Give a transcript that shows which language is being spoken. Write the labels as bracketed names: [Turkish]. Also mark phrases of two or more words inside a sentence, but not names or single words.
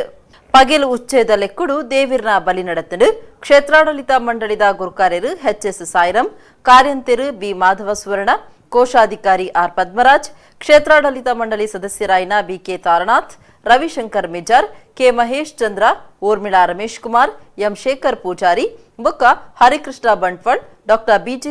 [Tulu] ಪಗೇಲು ಉಚ್ಚಯದ ಲೆಕ್ಕುಡು ದೇವಿರ್ನ ಬಲಿ ನಡತಂಡು ಕ್ಷೇತ್ರಾಡಳಿತ ಮಂಡಳಿದ ಗುರುಕಾರ್ಯರು ಎಚ್.ಎಸ್. ಸಾಯಿರಾಮ್, ಕಾರ್ಯಂತೆರು ಬಿ. ಮಾಧವ ಸುವರ್ಣ, ಕೋಶಾಧಿಕಾರಿ ಆರ್. ಪದ್ಮರಾಜ್, ಕ್ಷೇತ್ರಾಡಳಿತ ಮಂಡಳಿ ಸದಸ್ಯರಾಯಿನ ಬಿ.ಕೆ. ತಾರನಾಥ್, ರವಿಶಂಕರ್ ಮಿಜಾರ್, ಕೆ. ಮಹೇಶ್ ಚಂದ್ರ, ಊರ್ಮಿಳಾ ರಮೇಶ್ ಕುಮಾರ್, ಎಂ. ಶೇಖರ್ ಪೂಜಾರಿ, ಬೊಕ್ಕ ಹರಿಕೃಷ್ಣ ಬಂಟ್ವಾಳ್, ಡಾ. ಬಿ.ಜಿ.